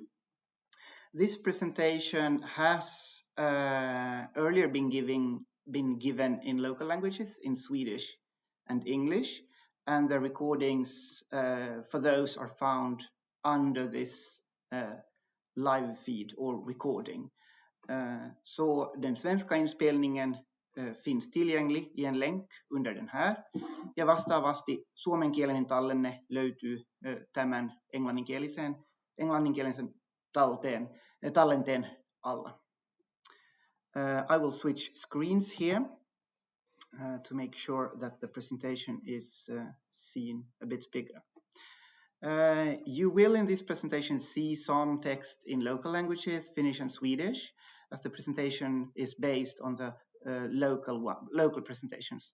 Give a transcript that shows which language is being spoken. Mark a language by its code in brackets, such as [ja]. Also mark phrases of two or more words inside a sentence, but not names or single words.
[en] This presentation has earlier been given in local languages, in Swedish and English, and the recordings for those are found under this live feed or recording. [sv] Så den svenska inspelningen finns tillgänglig i en länk under den här. [fi] Ja vastaavasti suomenkielinen tallenne löytyy tämän englanninkielisen tallenteen alla. [en] I will switch screens here to make sure that the presentation is seen a bit bigger. You will in this presentation see some text in local languages, Finnish and Swedish, as the presentation is based on the local presentations.